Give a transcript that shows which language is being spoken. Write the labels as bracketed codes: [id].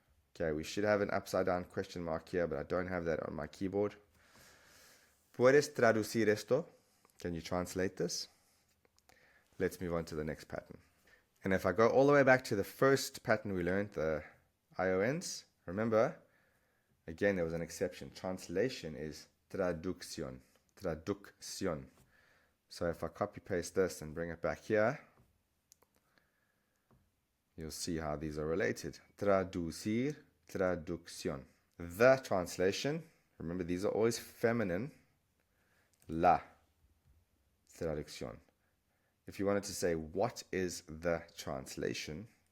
[en] Okay, we should have an upside down question mark here, but I don't have that on my keyboard. [es] Puedes traducir esto? [en] Can you translate this? Let's move on to the next pattern. And if I go all the way back to the first pattern we learned, the IONs, remember, again, there was an exception. Translation is traducción. Traducción. So if I copy paste this and bring it back here, you'll see how these are related. Traducir, traducción. The translation, remember these are always feminine. La traducción. If you wanted to say, what is the translation?